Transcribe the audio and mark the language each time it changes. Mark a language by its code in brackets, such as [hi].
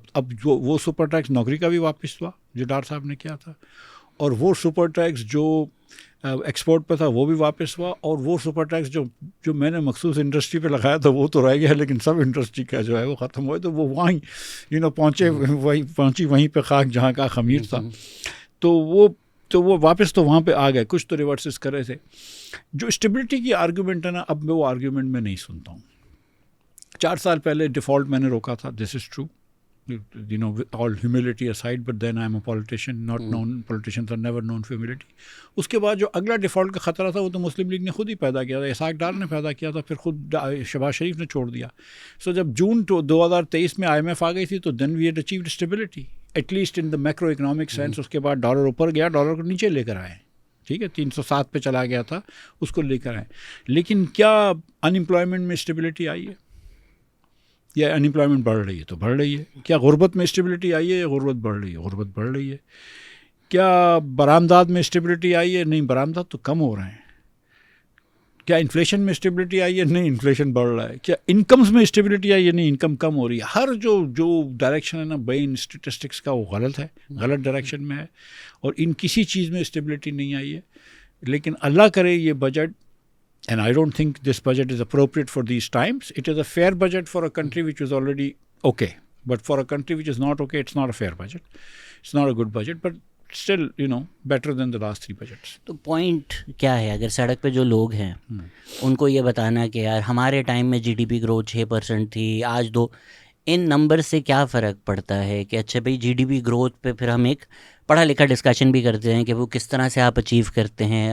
[ur] اب جو وہ سپر ٹیکس نوکری کا بھی واپس ہوا جو ڈار صاحب نے کیا تھا, اور وہ سپر ٹیکس جو ایکسپورٹ پہ تھا وہ بھی واپس ہوا, اور وہ سپر ٹیکس جو میں نے مخصوص انڈسٹری پہ لگایا تھا وہ تو رہ گیا, لیکن سب انڈسٹری کا جو ہے وہ ختم ہوا. تو وہ وہیں پہنچی وہیں پہ خاک جہاں کا خمیر تھا. تو وہ واپس تو وہاں پہ آ گئے, کچھ تو ریورسز کر رہے تھے. جو اسٹیبلٹی کی آرگیومنٹ ہے نا, اب میں وہ آرگیومنٹ میں نہیں سنتا ہوں. 4 سال پہلے ڈیفالٹ میں نے روکا تھا, دس is true, [en] you know, with all humility aside, but then I'm a politician, not known, politicians are never known for humility. [ur] اس کے بعد جو اگلا ڈیفالٹ کا خطرہ تھا وہ تو مسلم لیگ نے خود ہی پیدا کیا تھا, اسحاق ڈار نے پیدا کیا تھا, پھر خود شہباز شریف نے چھوڑ دیا. سو جب جون 2023 میں آئی ایم ایف آ گئی تھی تو [en] then we had achieved stability, at least in the macro economic sense. [ur] اس کے بعد ڈالر اوپر گیا, ڈالر کو نیچے لے کر آئے, ٹھیک ہے, 307 پہ چلا گیا تھا, اس کو لے کر آئے. لیکن کیا ان امپلائمنٹ میں اسٹیبلٹی آئی ہے یا ان امپلائمنٹ بڑھ رہی ہے؟ تو بڑھ رہی ہے. کیا غربت میں اسٹیبلٹی آئی ہے یا غربت بڑھ رہی ہے؟ غربت بڑھ رہی ہے. کیا برآمدات میں اسٹیبلٹی آئی ہے؟ نہیں, برآمدات تو کم ہو رہے ہیں. کیا انفلیشن میں اسٹیبلٹی آئی ہے؟ نہیں, انفلیشن بڑھ رہا ہے. کیا انکمز میں اسٹیبلٹی آئی ہے؟ نہیں, انکم کم ہو رہی ہے. ہر جو ڈائریکشن ہے نا بین اسٹیٹسٹکس کا وہ غلط ہے, غلط ڈائریکشن میں ہے, اور ان کسی چیز میں اسٹیبلٹی نہیں آئی ہے. لیکن اللہ کرے یہ budget, [en] and I don't think this budget is appropriate for these times. It is a fair budget for a country which is already okay. But for a country which is not okay, it's not a fair budget. It's not a good budget, but still, you know, better than the last 3 budgets. [ur] تو point کیا ہے؟ اگر سڑک پہ جو لوگ ہیں ان کو یہ بتانا کہ یار ہمارے ٹائم میں جی ڈی پی گروتھ 6% تھی, آج ان نمبر سے کیا فرق پڑتا ہے کہ اچھا بھائی جی ڈی پی گروتھ پہ پھر ہم ایک پڑھا لکھا ڈسکشن بھی کرتے ہیں کہ وہ کس طرح سے آپ اچیو کرتے ہیں.